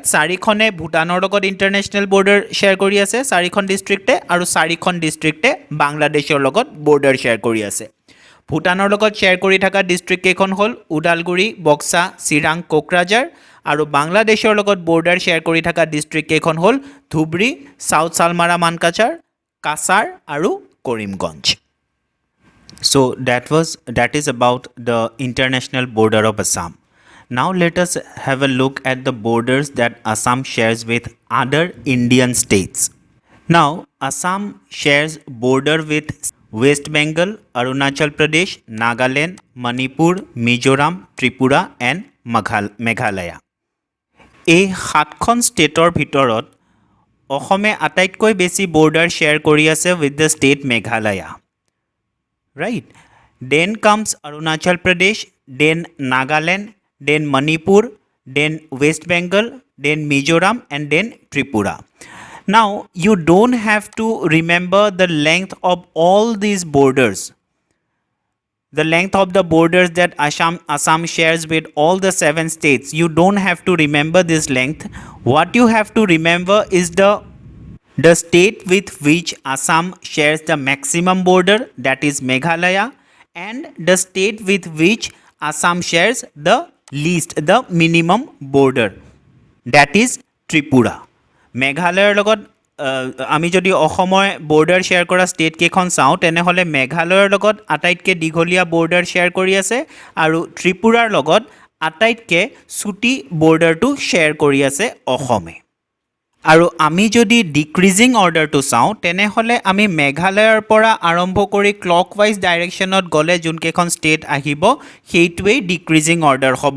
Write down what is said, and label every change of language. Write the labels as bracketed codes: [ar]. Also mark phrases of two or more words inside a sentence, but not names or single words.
[as] 4খনে ভূটানৰ লগত [en] international border share [as] কৰি আছে 4খন ডিষ্ট্ৰিক্টে, আৰু 4খন ডিষ্ট্ৰিক্টে বাংলাদেশৰ লগত [en] border share [as] কৰি আছে। ভূটানৰ লগত শ্বেয়াৰ কৰি থকা ডিষ্ট্ৰিক্ট কেইখন হ'ল ওদালগুৰি, বক্সা, চিৰাং, কোকৰাঝাৰ, আৰু বাংলাদেশৰ লগত [en] border share [as] কৰি থকা ডিষ্ট্ৰিক্ট কেইখন হ'ল ধুবৰী, চাউথ চালমাৰা মানকাচাৰ, কাছাৰ আৰু কৰিমগঞ্জ। [en] So that is about the international border of Assam. Now let us have a look at the borders that Assam shares with other Indian states. Now Assam shares border with West Bengal, Arunachal Pradesh, Nagaland, Manipur, Mizoram, Tripura and Meghalaya. [as] এই 7খন ষ্টেটৰ ভিতৰত অসমে আটাইতকৈ বেছি [en] border share [as] কৰি আছে [en] with the state Meghalaya, right? then comes Arunachal Pradesh, then Nagaland, then Manipur, then West Bengal, then Mizoram and then Tripura. Now you don't have to remember the length of all these borders, the length of the borders that Assam shares with all the 7 states. You don't have to remember this length. What you have to remember is the state with which Assam shares the maximum border, that is Meghalaya, and the state with which Assam shares the least, the minimum border, that is Tripura. [as] মেঘালয়ৰ লগত আমি যদি অসমৰ [en] border share [as] কৰা ষ্টেট কেইখন চাওঁ তেনেহ'লে মেঘালয়ৰ লগত আটাইতকৈ দীঘলীয়া [en] border share [as] কৰি আছে, আৰু ত্ৰিপুৰাৰ লগত আটাইতকৈ চুটি বৰ্ডাৰটো শ্বেয়াৰ কৰি আছে অসমে। আৰু আমি যদি [en] decreasing orderটো [as] চাওঁ তেনেহ'লে আমি মেঘালয়ৰ পৰা আৰম্ভ কৰি [en] clockwise directionত [as] গ'লে যোনকেইখন ষ্টেট আহিব সেইটোৱেই [en] decreasing order [as] হ'ব।